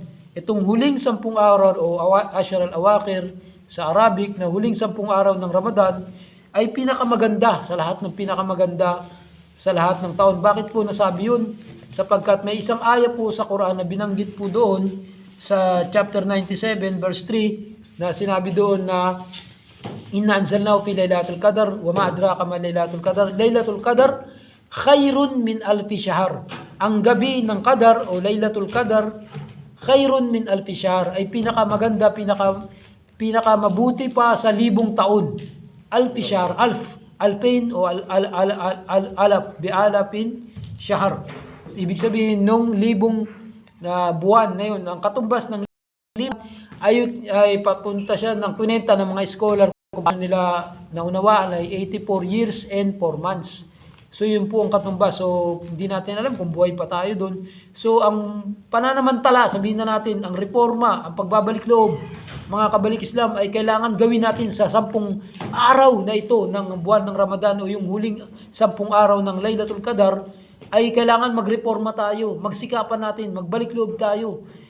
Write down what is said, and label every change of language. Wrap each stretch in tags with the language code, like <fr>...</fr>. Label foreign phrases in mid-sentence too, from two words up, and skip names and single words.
<tl>Itong huling 10 araw o</tl> <ar>عشر الأواخر</ar> <tl>sa Arabic na huling 10 araw ng Ramadan ay pinakamaganda sa lahat ng pinakamaganda sa lahat ng taon. Bakit po nasabi yun? Sapagkat may isang aya po sa Quran na binanggit po doon sa chapter 97 verse 3 na sinabi doon na</tl> <ar>إنا أنزلناه في ليلة القدر وما أدراك ما ليلة القدر. ليلة القدر خير من ألف شهر.</ar> <tl>Ang gabi ng Qadar o</tl> <ar>ليلة القدر خير من ألف شهر</ar> <tl>ay pinakamaganda, pinakamabuti pa sa 1,000 taon.</tl> <ar>ألف شهر، ألفين o آلاف بآلافين شهر.</ar> <tl>Ibig sabihin nung 1,000 na buwan na yun, ang katumbas ng 1,000 ay papunta siya ng kwenta ng mga scholar kung paano nila naunawaan ay 84</tl> <en>years and 4 months.</en> <tl>So yun po ang katumbas. So hindi natin alam kung buhay pa tayo doon. So ang pananamantala, sabihin na natin, ang reforma, ang pagbabalik loob, mga kabalik Islam ay kailangan gawin natin sa 10 araw na ito ng buwan ng Ramadan o yung huling 10 araw ng Lailatul Qadar ay kailangan magreforma tayo, magsikapan natin, magbalik loob tayo.</tl>